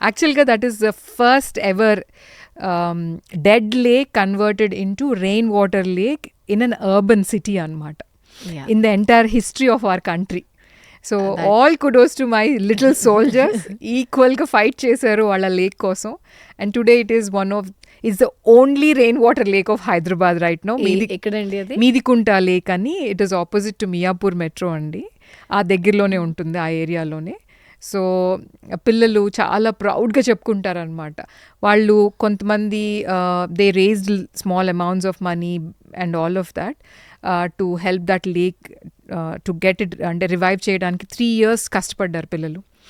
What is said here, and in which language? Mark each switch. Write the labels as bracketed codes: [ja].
[en] యాక్చువల్గా that is the first ever dead lake converted into rain water lake in an urban city అనమాట, in the entire history of our country. So all kudos to my little soldiers, [te] ఈక్వల్గా fight చేశారు వాళ్ళ lake కోసం. [en] And today it is is the only rainwater lake of Hyderabad right now. [te] ఎక్కడండి అది? [en] Meedikunta lake అని, it is opposite to Miyapur metro అండి. [te] ఆ దగ్గరలోనే ఉంటుంది, ఆ ఏరియాలోనే. సో పిల్లలు చాలా ప్రౌడ్గా చెప్పుకుంటారనమాట. వాళ్ళు కొంతమంది [en] they raised small amounts of money and all of that to help that lake to get it, [te] అంటే రివైవ్ చేయడానికి 3 years కష్టపడ్డారు పిల్లలు.